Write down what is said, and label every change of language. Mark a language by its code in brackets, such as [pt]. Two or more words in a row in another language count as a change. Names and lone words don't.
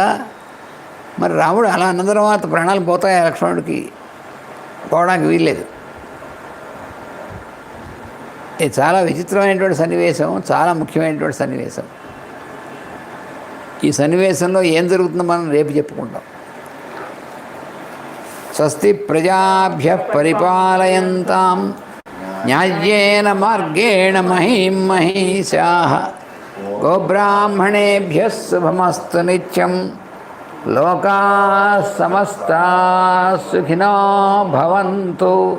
[te] మరి రాముడు అలా అన్న తర్వాత ప్రాణాలు పోతాయి, లక్ష్మణుడికి పోవడానికి వీల్లేదు. ఇది చాలా విచిత్రమైనటువంటి సన్నివేశం, చాలా ముఖ్యమైనటువంటి సన్నివేశం. ఈ సన్నివేశంలో ఏం జరుగుతుందో మనం రేపు చెప్పుకుంటాం. [sa] స్వస్తి ప్రజాభ్యః పరిపాలయంతాం న్యాయ్యేన మార్గేణ మహీం మహీషాః గోబ్రాహ్మణేభ్యः శుభమస్తు నిత్యం. లోకాः సమస్తాः సుఖినో భవంతు.